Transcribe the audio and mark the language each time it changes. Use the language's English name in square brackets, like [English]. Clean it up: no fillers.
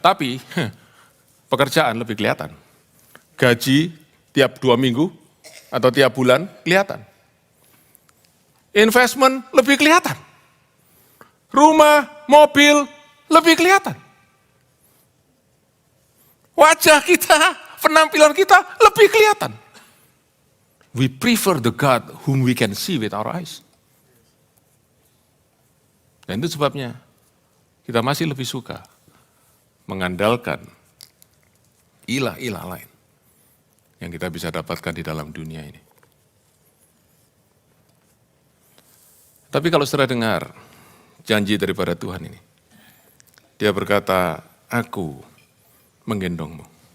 [Indonesian] Tapi pekerjaan lebih kelihatan. Gaji tiap 2 minggu atau tiap bulan kelihatan. Investment lebih kelihatan. Rumah, mobil, lebih kelihatan. Wajah kita, penampilan kita lebih kelihatan. [English] We prefer the God whom we can see with our eyes. [Indonesian] Dan itu sebabnya kita masih lebih suka mengandalkan ilah-ilah lain yang kita bisa dapatkan di dalam dunia ini. Tapi kalau saudara dengar janji daripada Tuhan ini, dia berkata, aku menggendongmu.